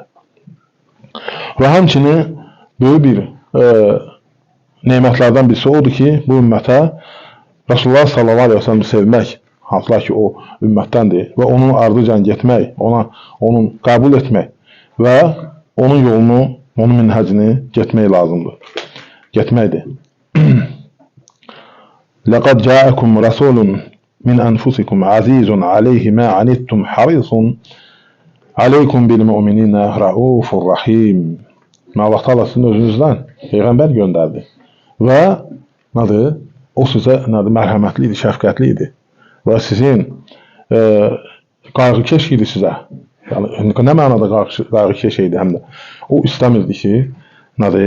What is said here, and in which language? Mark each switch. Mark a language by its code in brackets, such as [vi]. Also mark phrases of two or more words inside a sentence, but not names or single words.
[az] Və həmçinin böyük bir nemətlərdən birisi odur ki, bu ümmətə Rasulullah [ar] صلى الله عليه وسلم [az] sevmək, hansılar ki, o ümmətdəndir və onun ardıcan getmək, onun qəbul etmək və onun yolunu, onun minhəcini getmək lazımdır. Getməkdir. [ar] لقد جاءكم رسول من أنفسكم عزيز عليه ما عنتم حريص عليكم بالمؤمنين رؤوف رحيم. [az] Allah Taala sizin özünüzdən peyğəmbər göndərdi. Və nədir? O sizə nədir? Mərhəmətli idi, şəfqətli idi. Və sizin qayğıkeş idi sizə. Yəni nə mənada qayğıkeş idi həm də. O istəmirdi ki, nədir?